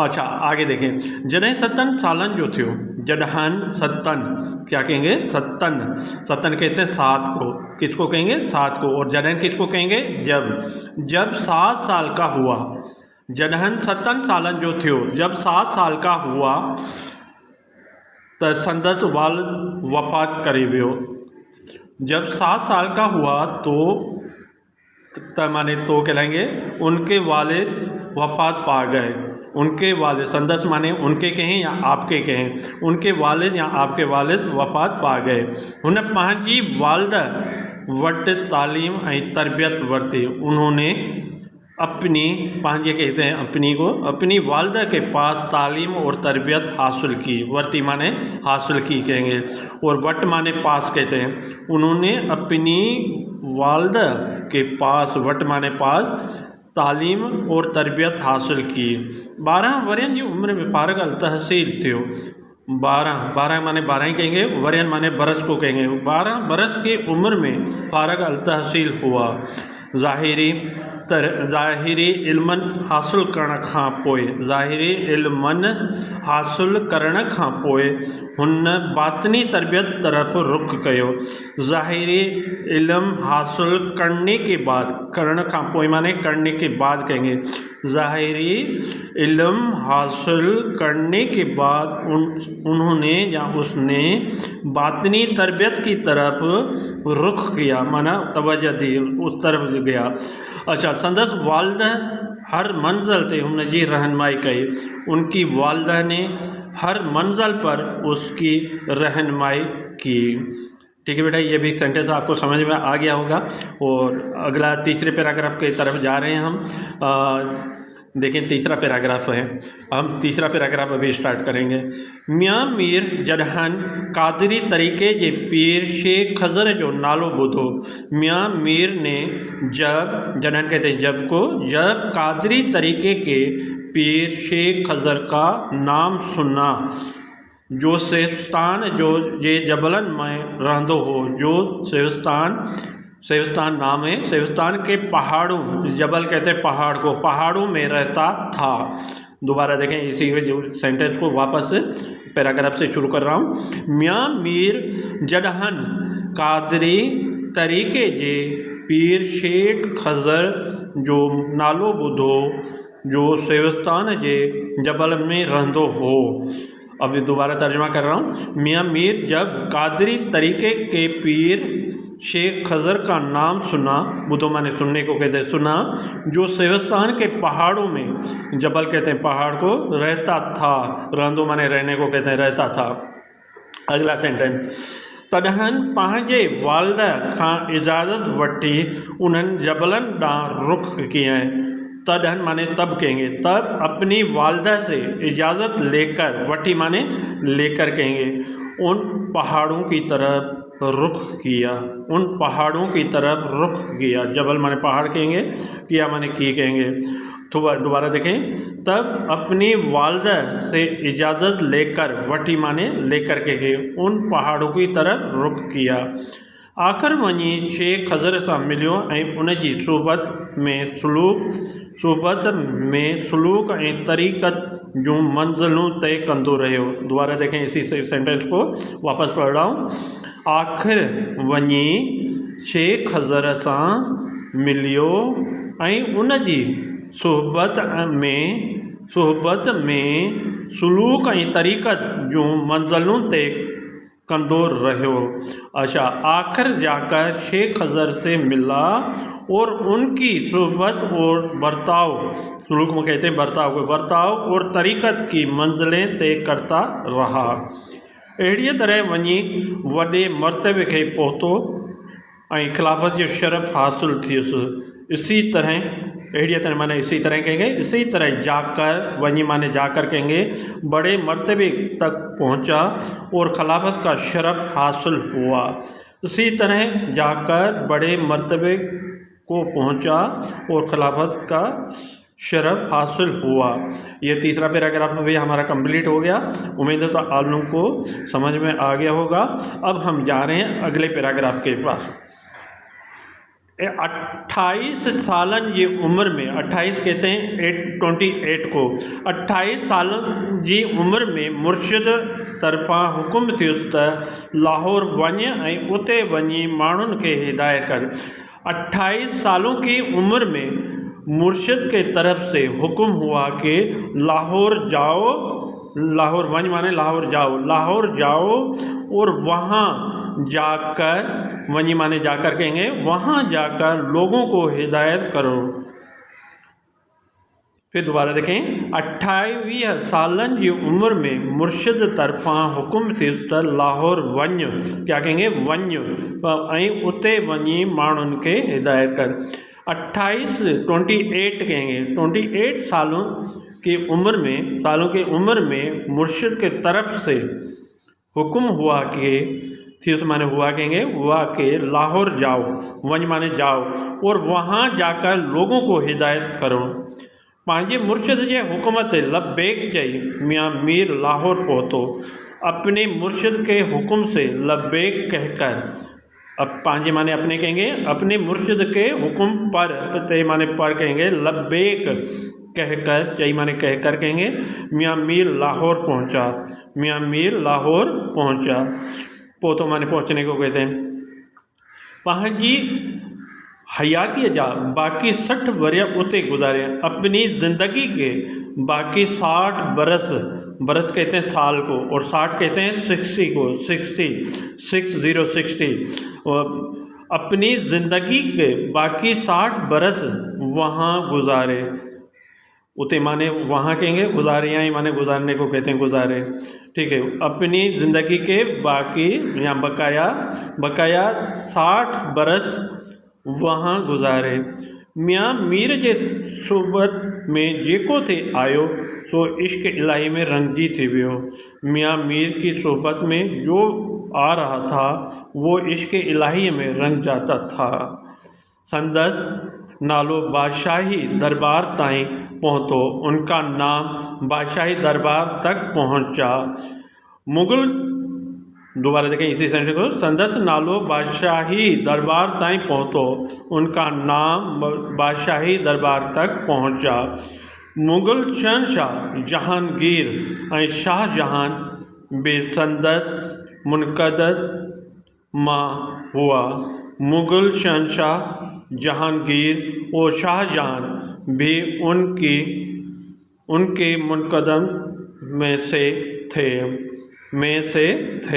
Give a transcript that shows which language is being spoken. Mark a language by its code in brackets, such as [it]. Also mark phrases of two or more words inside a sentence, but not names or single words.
[hi] अच्छा आगे देखें, [sd] जडहन सत्तन सालन जो थियो, जडहन सत्तन [hi] क्या कहेंगे, सत्तन, सत्तन कहते हैं 7 को, किसको कहेंगे 7 को, और जडहन किसको कहेंगे, जब 7 साल का हुआ, [sd] जडहन सत्तन सालन जो थियो, [hi] जब 7 साल का हुआ [sd] तो संदस वाल वफात करे वियो, [hi] जब 7 साल का हुआ तो माने तो कहलाएंगे उनके वालिद वफात पा गए, उनके वालिद, संदस माने उनके कहें या आपके कहें, उनके वालिद या आपके वालिद वफात पा गए। [sd] हुन पंहिंजी वालदा वट तालीम ऐं तरबियत वरती, [hi] उन्होंने अपनी, पांजे कहते हैं अपनी को, अपनी वालदा के पास तालीम और तरबियत हासिल की, वर्ती माने हासिल की कहेंगे, और वट माने पास कहते हैं, उन्होंने अपनी वालदा के पास, वट माने पास, तालीम और तरबियत हासिल की। [sd] 12 वरियन जी उम्र में फारग अल तहसील थियो, [hi] 12 माने 12 ही कहेंगे, वरियन माने बरस को कहेंगे, 12 बरस की उम्र में फारग अल तहसील हुआ। [sd] ज़ाहिरी इल्मन हासिल करण खां पोइ, ज़ाहिरी इल्मन हासिल करण खां पोइ हुन बातनी तरबियत तरफ़ रुख कयो। [hi] ज़ाहिरी इल्म हासिल करने के बाद, [sd] करण खां पोइ [hi] माने करने के बाद कहेंगे, ज़ाहिरी इल्म हासिल करने के बाद उन्होंने या उसने बातनी तरबियत की तरफ रुख किया, माना तवज्जो दी, उस तरफ गया। [sd] अच्छा, संदस वालदा हर मंजिल ते हुन जी रहनुमाई कई, [hi] उनकी वालदा ने हर मंजिल पर उसकी रहनुमाई की। ठीक है बेटा, ये भी सेंटेंस आपको समझ में आ गया होगा। और अगला तीसरे पैराग्राफ की तरफ जा रहे हैं हम। देखें तीसरा पैराग्राफ है, हम तीसरा पैराग्राफ अभी स्टार्ट करेंगे। [sd] मियाँ मीर जडहन कादरी तरीक़े जे पीर शेख खज़र जो नालो ॿुधो, [hi] मियाँ मीर ने जब, जडहन कहते हैं जब को, जब कादरी तरीक़े के पीर शेख खज़र का नाम सुना, [sd] जो सेविस्तान जो जे जबलन में रहंदो हो, [hi] जो सेविस्तान नाम है, सेविस्तान के पहाड़ों, जबल कहते हैं पहाड़ को, पहाड़ों में रहता था। दोबारा देखें इसी सेंटेंस को, वापस पैराग्राफ से शुरू कर रहा हूँ। [sd] मियाँ मीर जडहन कादरी तरीक़े जे पीर शेख खज़र जो नालो ॿुधो, जो सेविस्तान जे जबल में रहंदो हो। [hi] अभी दोबारा तर्जुमा कर रहा हूँ। मियाँ मीर जब कादरी तरीक़े के पीर शेख खज़र का नाम सुना, बुधो माने सुनने को कहते हैं, सुना, जो सेविस्तान के पहाड़ों में, जबल कहते हैं पहाड़ को, रहता था, रहंदो माने रहने को कहते हैं, रहता था। अगला सेंटेंस, [sd] तडहन पंहिंजे वालदा खां इजाज़त वठी उन्हनि जबलन ॾांहुं रुख कियईं। [hi] तडहन माने तब कहेंगे, तब अपनी वालदा से इजाज़त लेकर, वठी माने लेकर कहेंगे, उन पहाड़ों की तरफ रुख किया, उन पहाड़ों की तरफ रुख किया। जबल माने पहाड़ कहेंगे, किया माने की कहेंगे। तो दोबारा देखें, तब अपनी वालदा से इजाज़त लेकर, वठी माने लेकर कहेंगे, उन पहाड़ों की तरफ रुख किया। [sd] आख़िर वञी शेख खज़र सां मिलियो ऐं उन जी सोबत में सलूक ऐं तरीक़त जूं मंज़िलूं तय कंदो रहियो। [hi] दोबारा देखें इसी सेंटेंस को, वापस पढ़ रहा हूँ। [sd] आख़िर वञी शेख खज़र सां मिलियो ऐं उन जी सोबत में सलूक ऐं तरीक़त जूं मंज़िलूं तय कंदो रहियो। [hi] अच्छा, आखिर जाकर शेख खज़र से मिला और उनकी सोबत और बर्ताव, सलूक में कहते हैं बर्ताव को, बर्ताव और तरीक़त की मंजिलें तय करता रहा। अहिड़ीअ तरह वञी वॾे मर्तबे खे पहुतो ऐं खिलाफ़त जो शरफ़ हासिल थियुसि। इसी तरह, [sd] अहिड़ीअ तरह [hi] माने इसी तरह कहेंगे, इसी तरह जाकर, वहीं माने जाकर कहेंगे, बड़े मर्तबे तक पहुंचा और खिलाफत का शरफ़ हासिल हुआ। इसी तरह जाकर बड़े मर्तबे को पहुंचा और खिलाफत का शरफ़ हासिल हुआ। ये तीसरा पैराग्राफ भी हमारा कंप्लीट हो गया। उम्मीद है तो आप लोगों को समझ में आ गया होगा। अब हम जा रहे हैं अगले पैराग्राफ के पास। [sd] 28 सालन जी उम्र में, [hi] 28 कहते हैं 28 को, [sd] 28 सालन जी उम्र में मुर्शिद तरफ़ां हुकुम थियो त लाहौर वञ ऐं उते वञी माण्हुनि खे हिदायत कर। [hi] 28 सालों की उम्र में मुर्शिद के तरफ से हुक्म हुआ कि लाहौर जाओ, [sd] लाहौर वंज [hi] माने लाहौर जाओ और वहाँ जाकर, वंजी माने जाकर कहेंगे, वहाँ जाकर लोगों को हिदायत करो। फिर दोबारा देखें, [sd] 28 सालन की उम्र में मुर्शिद तरफ़ां हुक्म थियो त लाहौर वञ, [hi] क्या कहेंगे, [sd] वञ ऐं उते वञी माण्हुनि खे हिदायत कर। [hi] 28 कहेंगे, 28 सालों की उम्र में मुर्शिद के तरफ से हुक्म हुआ कि, थियो माने हुआ कहेंगे, हुआ कि लाहौर जाओ, वंज माने जाओ और वहाँ जाकर लोगों को हिदायत करो। [sd] पंहिंजे मुर्शिद जे हुक्म ते लब्बैक चई मियाँ मीर लाहौर पहुतो। [hi] अपने मुर्शिद के हुक्म से लब्बैक कहकर, अब पांजे माने अपने कहेंगे, अपने मुर्शिद के हुक्म पर, ते माने पर कहेंगे, लब्बैक कहकर, चई माने कहकर कहेंगे, मियाँ मीर लाहौर पहुँचा, मियाँ मीर लाहौर पहुँचा। पोतो माने पहुँचने को कहते हैं। [sd] पंहिंजी हयाती जा बाकी 60 वर्ष उते गुजारे, [hi] अपनी ज़िंदगी के बाकी 60 बरस कहते हैं साल को, और 60 कहते हैं 60 को, 60 और अपनी ज़िंदगी के बाकी 60 बरस वहाँ गुजारे। उते माने वहाँ कहेंगे, गुजारे यहाँ ही माने गुजारने को कहते हैं, गुजारे, ठीक है। अपनी ज़िंदगी के बाकी या बकाया 60 बरस वहाँ गुजारे। [sd] मियाँ मीर जे सोबत में जेको थे आयो सो इश्क इलाही में रंगजी थी वियो। [hi] मियाँ मीर की सोबत में जो आ रहा था वो इश्क इलाही में रंग जाता था। [sd] संदस नालो बादशाही दरबार ताईं पहुँचो, [hi] उनका नाम बादशाही दरबार तक पहुँचा। मुग़ल, दोबारा देखें इसी सेंटेंस को, [sd] संदस नालो बादशाही दरबार ताईं पहुँचो, [hi] उनका नाम बादशाही दरबार तक पहुँचा। [sd] मुग़ल शहंशाह जहांगीर ऐं शाहजहां बि संदस मुनक़दर मां हुआ। [hi] मुग़ल शहंशाह जहांगीर और शाहजहां भी उनके मुनक़दम में से थे।